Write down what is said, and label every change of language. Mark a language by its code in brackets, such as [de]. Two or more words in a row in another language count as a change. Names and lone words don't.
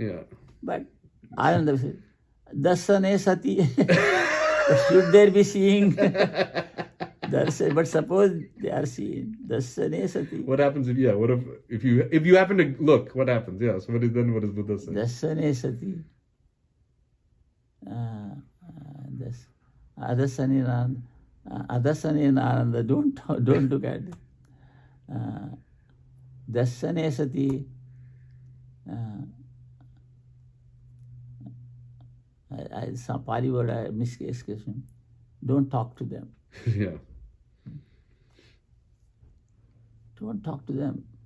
[en] Yeah. But Ananda says, [pi] Dasane sati. [en] Should there be seeing? But suppose they are seeing. [pi] Dasane sati. [en] What happens if you happen to look? What happens? Yeah. So what does Buddha say? [pi] Dasane sati. Adasane Ananda. [en] Don't look at it. [pi] Dasane sati. [en] Some Pali word I miscased. Don't talk to them. Yeah. Don't talk to them.